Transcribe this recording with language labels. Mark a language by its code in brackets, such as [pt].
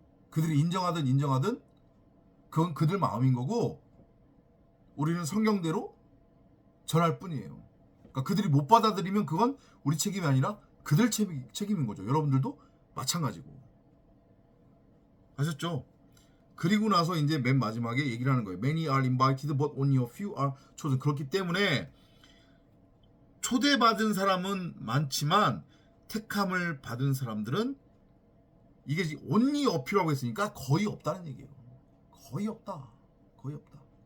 [ko] 그들이 인정하든 그건 그들 마음인 거고 우리는 성경대로 전할 뿐이에요. 그러니까 그들이 못 받아들이면 그건 우리 책임이 아니라 그들 책임인 거죠. 여러분들도 마찬가지고. 아셨죠? 그리고 나서 이제 맨 마지막에 얘기를 하는 거예요. [en] Many are invited but only a few are chosen. [ko] 그렇기 때문에 초대받은 사람은 많지만 택함을 받은 사람들은 이게 [en] only a few [ko] 라고 했으니까 거의 없다는 얘기예요. 거의 없다. 거의 없다.